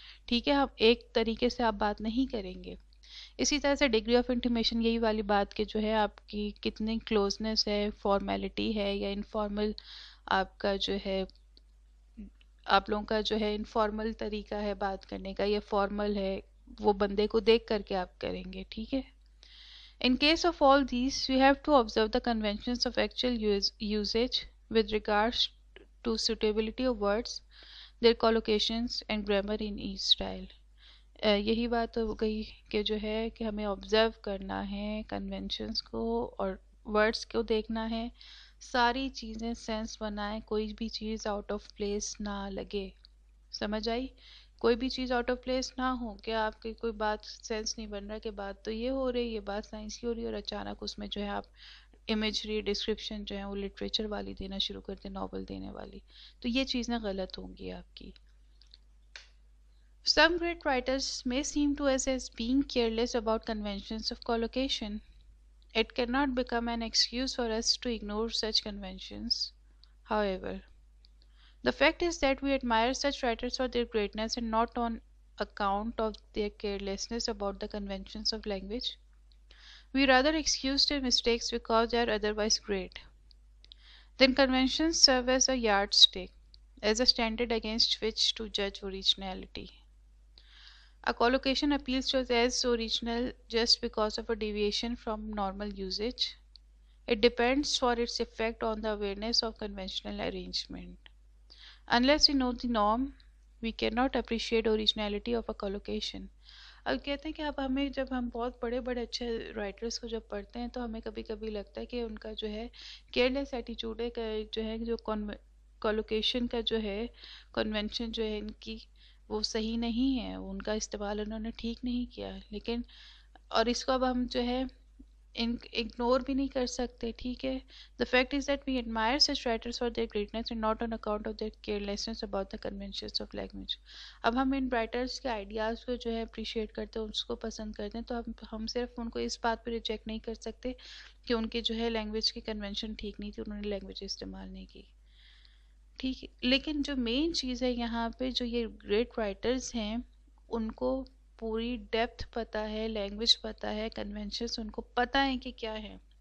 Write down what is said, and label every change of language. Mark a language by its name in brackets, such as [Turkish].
[Urdu] ٹھیک ہے، آپ ایک طریقے سے آپ بات نہیں کریں گے. اسی طرح سے ڈگری آف انٹیمیشن، یہی والی بات کہ جو ہے آپ کی کتنی کلوزنس ہے، فارمیلٹی ہے یا انفارمل آپ کا جو ہے، آپ لوگوں کا جو ہے انفارمل طریقہ ہے بات کرنے کا یا فارمل ہے، وہ بندے کو دیکھ کر کے آپ کریں گے، ٹھیک ہے. [English] In case of all these, we have to observe the conventions of actual usage with regards to suitability of words, their collocations and grammar in each style. [Urdu] یہی بات ہو گئی کہ جو ہے کہ ہمیں آبزرو کرنا ہے کنونشنس کو اور ورڈس کو دیکھنا ہے، ساری چیزیں سینس بنائیں، کوئی بھی چیز آؤٹ آف پلیس نہ لگے. سمجھ آئی؟ کوئی بھی چیز آؤٹ آف پلیس نہ ہو کہ آپ کی کوئی بات سینس نہیں بن رہا کہ بات تو یہ ہو رہی ہے، بات سائنس کی ہو رہی ہے اور اچانک اس میں جو ہے آپ امیجری ڈسکرپشن جو ہے وہ لٹریچر والی دینا شروع کرتے، ناول دینے والی، تو یہ چیزیں غلط ہوں گی آپ کی. [English] Some great writers may seem to us as being careless about conventions of collocation. It cannot become an excuse for us to ignore such conventions. However, the fact is that we admire such writers for their greatness and not on account of their carelessness about the conventions of language. We rather excuse their mistakes because they are otherwise great. Then conventions serve as a yardstick, as a standard against which to judge originality. A collocation appeals to us as original just because of a deviation from normal usage. It depends for its effect on the awareness of conventional arrangement. Unless we know the norm, we cannot appreciate originality of a collocation. [Urdu] اب کہتے ہیں کہ اب ہمیں جب ہم بہت بڑے بڑے اچھے رائٹرس کو جب پڑھتے ہیں تو ہمیں کبھی کبھی لگتا ہے کہ ان کا جو ہے کیئرلیس ایٹیچیوڈ ہے، جو ہے جو کولوکیشن کا جو ہے کنونشن جو ہے ان کی وہ صحیح نہیں ہے، ان کا استعمال انہوں نے ٹھیک نہیں کیا. لیکن اور اس کو اب ہم جو ہے اگنور بھی نہیں کر سکتے، ٹھیک ہے. [English] The fact is that we admire such writers for their greatness and not on account of their carelessness about the conventions of language. [Urdu] اب ہم ان رائٹرس کے آئیڈیاز کو جو ہے اپریشیٹ کرتے ہیں، اس کو پسند کرتے ہیں، تو ہم صرف ان کو اس بات پہ ریجیکٹ نہیں کر سکتے کہ ان کی جو ہے لینگویج کی کنونشن ٹھیک نہیں تھی، انہوں نے لینگویج استعمال نہیں کی، ٹھیک ہے. لیکن جو مین چیز ہے یہاں پہ، جو یہ گریٹ رائٹرز ہیں ان کو پوری ڈیپتھ پتہ ہے، لینگویج پتہ ہے، کنونشنز ان کو پتہ ہیں کہ کیا ہے.